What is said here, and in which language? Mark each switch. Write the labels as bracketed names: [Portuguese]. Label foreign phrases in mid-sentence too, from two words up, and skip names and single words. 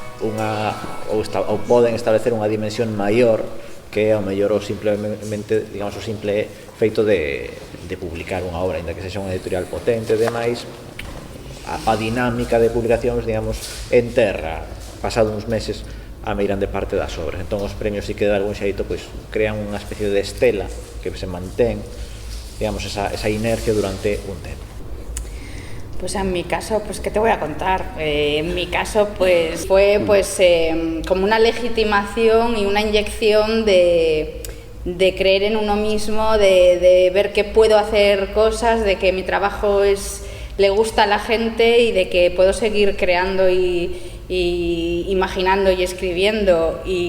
[Galician] ou poden establecer unha dimensión maior que ao mellor o simplemente, digamos, o simple feito de publicar unha obra, ainda que sexa unha editorial potente e demais, a dinámica de publicacións, digamos, enterra, pasado uns meses, a meirande parte das obras. Entón, os premios sí que de algún xeito pois crean unha especie de estela que se mantén, digamos, esa inercia durante un tempo. [Spanish] Pues en mi caso, pues ¿qué te voy a contar? En mi caso, pues fue como una legitimación y una inyección de creer en uno mismo, de ver que puedo hacer cosas, de que mi trabajo le gusta a la gente y de que puedo seguir creando y imaginando y escribiendo.